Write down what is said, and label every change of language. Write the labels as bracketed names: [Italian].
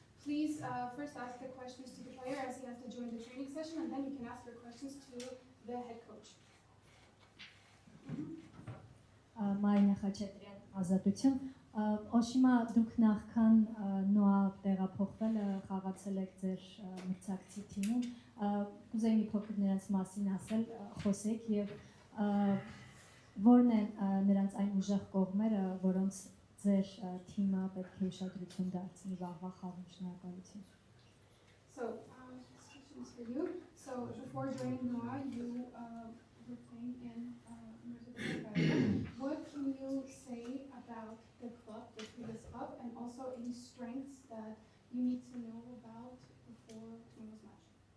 [English] Please first ask the questions to the player as he has to join the training session, and then you can ask your questions to the head coach. [Armenian] Մարինա Խաչատրյան, Ազատություն։ Օշիմա, դուք նախքան Նոա տեղափոխվել խաղացել եք ձեր մրցակցի թիմում։ Կուզեի մի փոքր նրանց մասին ասել, խոսեք եւ որն են նրանց այն ուժեղ կողմերը, որոնց ձեր թիմը պետք է ուշադրություն դարձնի վաղվա խաղում։ Շնորհակալություն։ [English] So, this question is for you. So, before joining Noa, you were playing in Universitete Craiova. What can you say about the club, the previous club, and also any strengths that you need to know about before tomorrow's match?